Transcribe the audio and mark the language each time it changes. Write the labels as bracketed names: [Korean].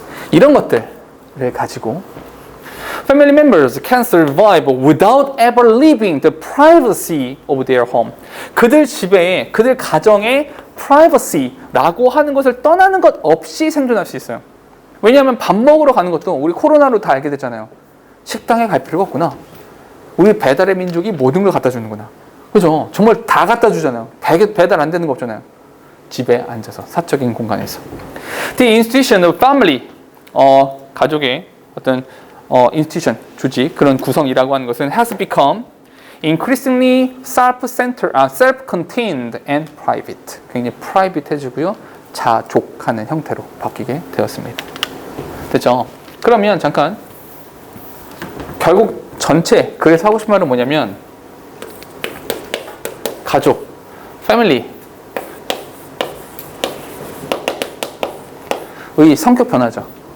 [Korean] 이런 것들을 가지고 [English] Family members can survive without ever leaving the privacy of their home. [Korean] 그들 집에, 그들 가정의 privacy라고 하는 것을 떠나는 것 없이 생존할 수 있어요. 왜냐하면 밥 먹으러 가는 것도 우리 코로나로 다 알게 됐잖아요. 식당에 갈 필요가 없구나. 우리 배달의 민족이 모든 걸 갖다 주는구나. 그죠? 정말 다 갖다 주잖아요. 배달 안 되는 거 없잖아요. 집에 앉아서, 사적인 공간에서. [English] The institution of family, [Korean] 가족의 어떤 institution, 조직, 그런 구성이라고 하는 것은 [English] has become increasingly self-contained and private. [Korean] 굉장히 private해지고요. 자족하는 형태로 바뀌게 되었습니다. 됐죠? 그러면 잠깐 결국 전체 그래서 하고 싶은 말은 뭐냐면 가족, 패밀리의 성격 변화죠.